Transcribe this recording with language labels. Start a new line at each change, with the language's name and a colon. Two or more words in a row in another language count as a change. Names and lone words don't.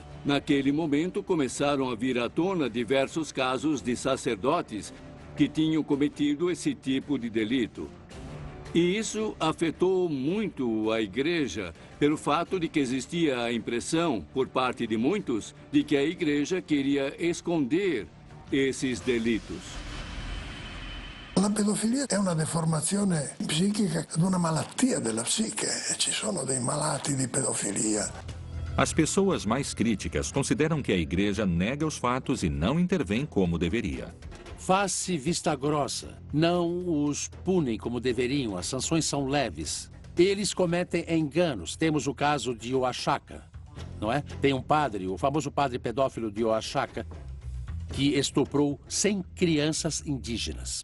Portuguese: Naquele momento começaram a vir à tona diversos casos de sacerdotes que tinham cometido esse tipo de delito. E isso afetou muito a igreja, pelo fato de que existia a impressão, por parte de muitos, de que a igreja queria esconder esses delitos.
Italian: La pedofilia è una deformazione psichica, una malattia della psiche. Ci sono dei malati di pedofilia.
Portuguese: As pessoas mais críticas consideram que a igreja nega os fatos e não intervém como deveria. Face vista grossa. Não os punem como deveriam. As sanções são leves. Eles cometem enganos. Temos o caso de Oaxaca, não é? Tem um padre, o famoso padre pedófilo de Oaxaca, que estuprou 100 crianças indígenas.